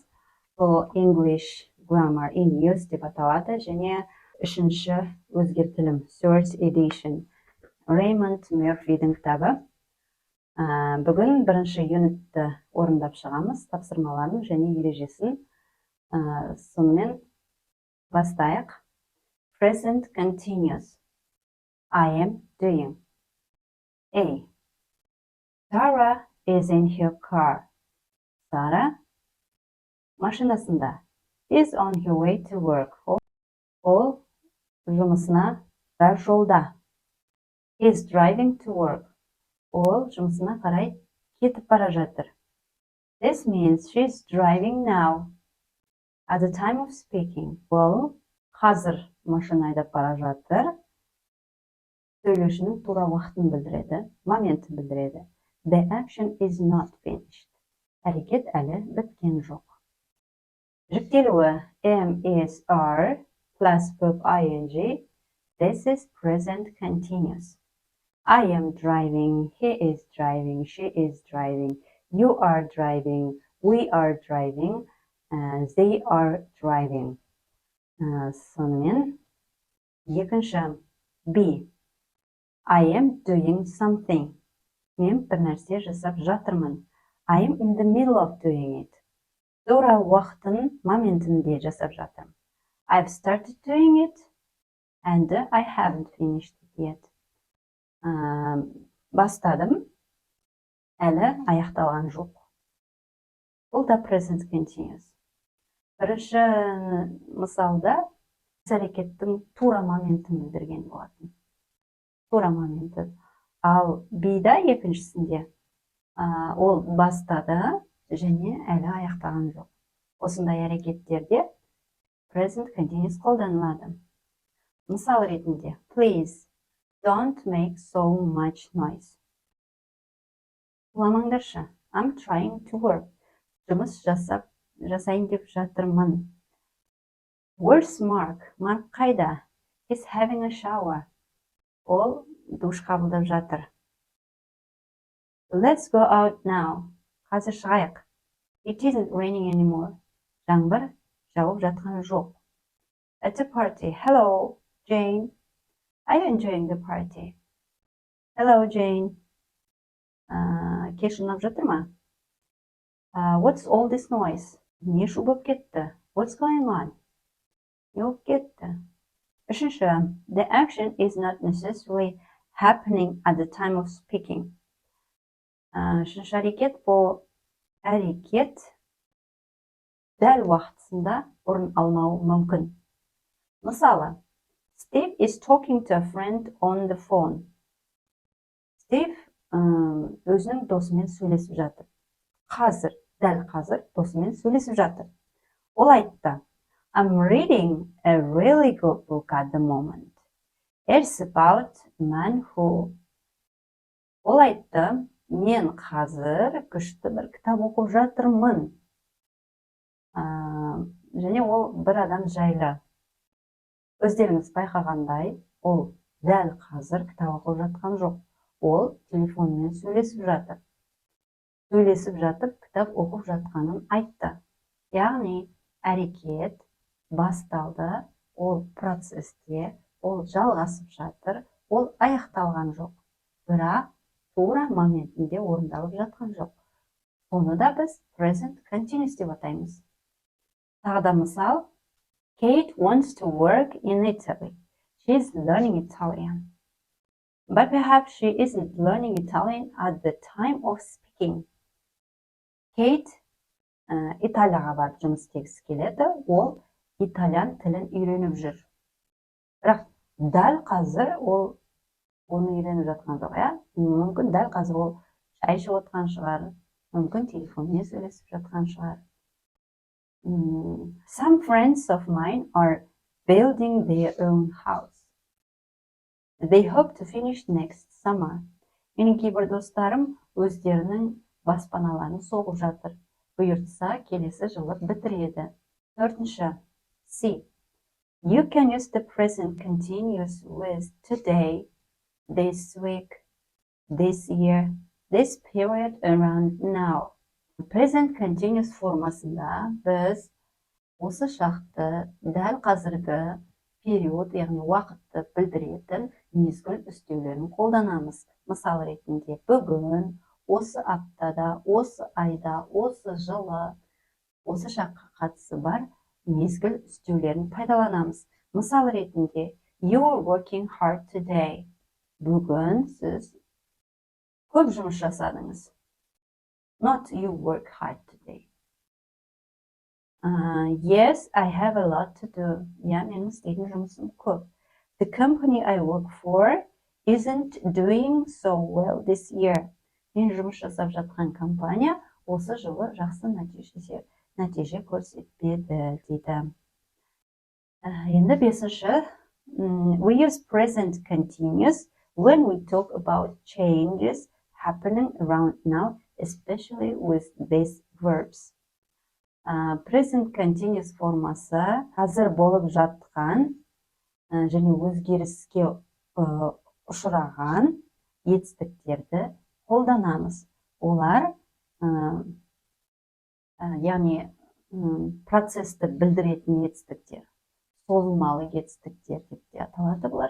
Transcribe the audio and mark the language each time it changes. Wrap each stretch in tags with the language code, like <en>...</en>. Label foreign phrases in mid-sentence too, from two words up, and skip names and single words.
<kk>Бұл English Grammar in Use деп аталады және үшінші өзгертілім</kk> <en>Third Edition</en> <kk>Raymond Murphyдің кітабы. Бүгін бірінші юнитті орындап шығамыз, тапсырмаларын және ережесін. Сонымен бастайық.</kk> <en>Present continuous. I am doing. A. Sarah is in her car.</en> <kk>Sara машинасында.</kk> <en>Is on her way to work.</en> <kk>Ол жұмысына жолда.</kk> <en>Is driving to work.</en> <kk>Ол жұмысына қарай кетіп бара жатыр.</kk> <en>This means she's driving now. At the time of speaking.</en> <kk>Ол қазір машина айдап бара жатыр. Сөйлеушінің тура уақытын білдіреді, моментін білдіреді.</kk> <en>The action is not finished.</en> <kk>Әрекет әлі біткен жоқ. Жіктелуі</kk> <en>am, is, are plus verb ing. This is present continuous. I am driving, he is driving, she is driving, you are driving, we are driving, they are driving.</en> <kk>Сонымен екінші B.</kk> <en>I am doing something.</en> <kk>Мен бір нәрсе жасап жатырмын.</kk> <en>I am in the middle of doing it.</en> <kk>Тура уақытын, моментінде жасап жатырмын.</kk> <en>I've started doing it and I haven't finished it yet.</en> <kk>Бастадым, әлі аяқталған жоқ. Бұл да</kk> <en>present continuous.</en> <kk>Бірінші мысалда әрекеттің тура моментін білдірген болатын. Тура моменті. Ал Б'да екіншісінде ол бастады және әлі аяқтаған жоқ. Осындай әрекеттерде</kk> <en>present continuous</en> <kk>қолданылады. Мысал ретінде,</kk> <en>please don't make so much noise. Уламаңдаршы. I'm trying to work.</en> <kk>Жұмыс жасайын деп жатырмын.</kk> <en>Where's Mark? Mark қайда? He's having a shower.</en> <kk>Ол душ қабылдап жатыр.</kk> <en>Let's go out now.</en> <kk>Қазір шығайық.</kk> <en>It isn't raining anymore.</en> <kk>Жаңбыр жауып жатқан жоқ.</kk> <en>At a party. Hello, Jane. Are you enjoying the party? Hello, Jane.</en> <kk>Кеш ұнап жатыр ма?</kk> <en>What's all this noise?</en> <kk>Не шу болып кетті?</kk> <en>What's going on?</en> <kk>Не болып кетті? Үшінші,</kk> <en>the action is not necessarily happening at the time of speaking.</en> <kk>Үшінші әрекет бұл әрекет дәл уақытысында орын алмауы мүмкін. Мысалы,</kk> <en>Steve is talking to a friend on the phone.</en> <kk>Steve өзінің досымен сөйлесіп жатыр. Дәл қазір досымен сөйлесіп жатыр. Ол айтты,</kk> <en>I'm reading a really good book at the moment. It's about a man who.</en> <kk>Ол айтты, мен қазір күшті бір кітап оқып жатырмын. Және ол бір адам жайлы. Өздеріңіз байқағандай, ол дәл қазір кітап оқып жатқан жоқ. Ол телефонмен сөйлесіп жатыр. Сөйлесіп жатып, кітап оқып жатқанын айтты. Яғни, әрекет басталды, ол процесте, ол жалғасып жатыр, ол аяқталған жоқ. Бірақ тура моментінде орындалып жатқан жоқ. Оны да біз</kk> <en>present continuous</en> <kk>деп атаймыз. Тағы да мысал,</kk> <en>Kate wants to work in Italy. She's learning Italian. But perhaps she isn't learning Italian at the time of speaking.</en> <kk>Kate Италияға барып жұмыс істегісі келеді, ол итальян тілін үйреніп жүр. Бірақ дәл қазір ол оны үйреніп жатқан жоқ, мүмкін дәл қазір ол шай ішіп отқан шығар, мүмкін телефонмен сөйлесіп жатқан шығар.</kk> <en>Some friends of mine are building their own house. They hope to finish next summer.</en> <kk>Менің кейбір достарым өздерінің баспаналарын соғып жатыр. Бұйыртса келесі жылы бітіреді. Төртінші, C.</kk> <en>You can use the present continuous with today, this week, this year, this period around now. Present continuous</en> <kk>формасында біз осы шақты дәл қазіргі период, яғни уақытты білдіретін мезгіл үстеулерін қолданамыз. Мысал ретінде бүгін, осы аптада, осы айда, осы жылы, осы шаққа қатысы бар мезгіл үстеулерін пайдаланамыз. Мысал ретінде</kk> <en>you're working hard today.</en> <kk>Бүгін сіз көп жұмыс жасадыңыз.</kk> <en>Not you work hard today. Yes, I have a lot to do. Yeah,</en> <kk>менің істейтін жұмысым көп.</kk> <en>The company I work for isn't doing so well this year.</en> <kk>Мен жұмыс жасап жатқан компания осы жылы жақсы нәтиже көрсетпеді дейді. Енді бесінші,</kk> <en>we use present continuous when we talk about changes happening around now, especially with these verbs. Present continuous</en> <kk>формасы қазір болып жатқан және өзгеріске ұшыраған етістіктерді қолданамыз. Олар яғни процесті білдіретін етістіктер, созылмалы етістіктер деп те аталады бұлар.</kk>